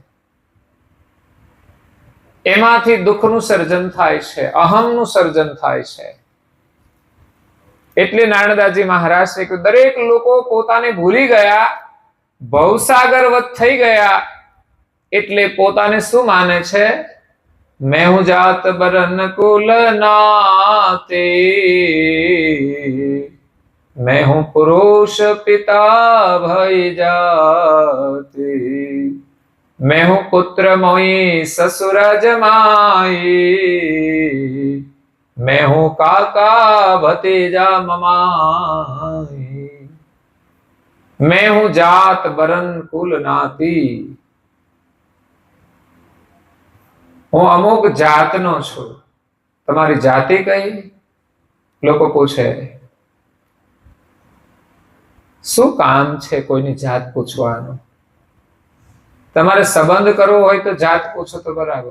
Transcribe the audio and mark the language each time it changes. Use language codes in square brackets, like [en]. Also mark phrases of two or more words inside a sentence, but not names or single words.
[gu] એમાંથી દુઃખનું સર્જન થાય છે, અહમનું સર્જન થાય છે. એટલે નારણદાસજી મહારાજ છે કે દરેક લોકો પોતાને ભૂલી ગયા, ભવસાગરવત થઈ ગયા. એટલે પોતાને શું માને છે? [hi] मैं हूं जात बरन कुल नाते, मैं हूं पुरुष पिता भई जाते, मैं हूं पुत्र मोई ससुर जमाई, मैं हूं काका भतीजा ममाई, मैं हूं जात बरन कुल नाती, [gu] હું અમુક જાતનો છું. તમારી જાતિ કઈ? લોકો પૂછે. શું કામ છે કોઈની જાત પૂછવાનું? તમારે સંબંધ કરવો હોય તો જાત પૂછો તો બરાબર.